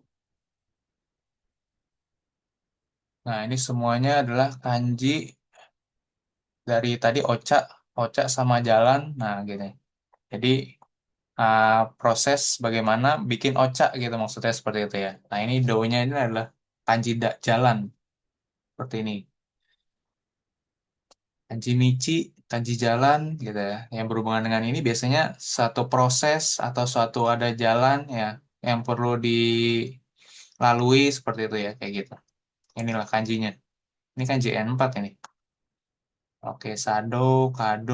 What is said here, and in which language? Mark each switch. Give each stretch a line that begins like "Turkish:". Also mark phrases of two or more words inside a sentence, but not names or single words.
Indonesian: Nah, ini semuanya adalah kanji dari tadi ocha, ocha sama jalan. Nah, gini. Jadi uh, proses bagaimana bikin oca gitu maksudnya seperti itu ya. Nah ini do-nya ini adalah kanji jalan seperti ini. Kanji michi, kanji jalan gitu ya. Yang berhubungan dengan ini biasanya satu proses atau suatu ada jalan ya yang perlu dilalui seperti itu ya kayak gitu. Inilah kanjinya. Ini kanji N4 ini. Oke, sado, kado.